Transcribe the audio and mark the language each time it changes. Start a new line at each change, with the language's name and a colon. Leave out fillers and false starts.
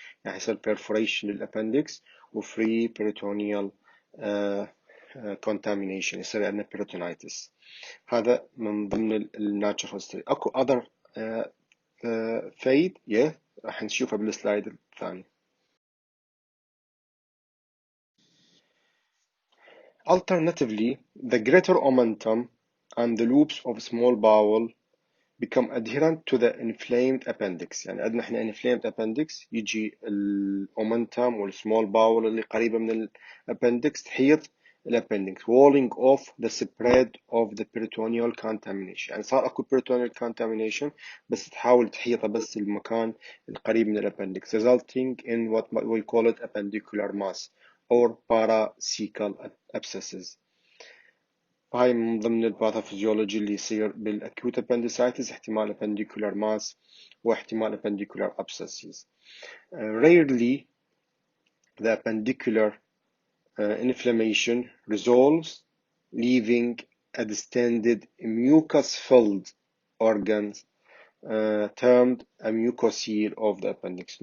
Arabic: يعني يصير perforation للأبندكس و free peritoneal contamination، يصير عندنا peritonitis. هذا من ضمن الناتشرال history. اكو
English: other
Arabic: فايد راح نشوفها بالسلايد الثاني.
English: Alternatively, the greater omentum and the loops of small bowel become adherent to the inflamed appendix.
Arabic: يعني عندنا احنا inflamed appendix، يجي الاومنتم والسمول باول اللي قريبة من الابندكس تحيط الابندكس
English: walling off the spread of the peritoneal contamination.
Arabic: يعني صار اكو peritoneal contamination بس تحاول تحيطه بس المكان القريب من الابندكس
English: resulting in what we call it appendicular mass or paracecal abscesses.
Arabic: هاي من ضمن الباثوفيزيولوجي اللي يصير بالاكيوت appendicitis، احتمال appendicular mass واحتمال appendicular abscesses.
English: Rarely the appendicular inflammation resolves, leaving a distended mucus-filled organs termed a mucocele of the appendix.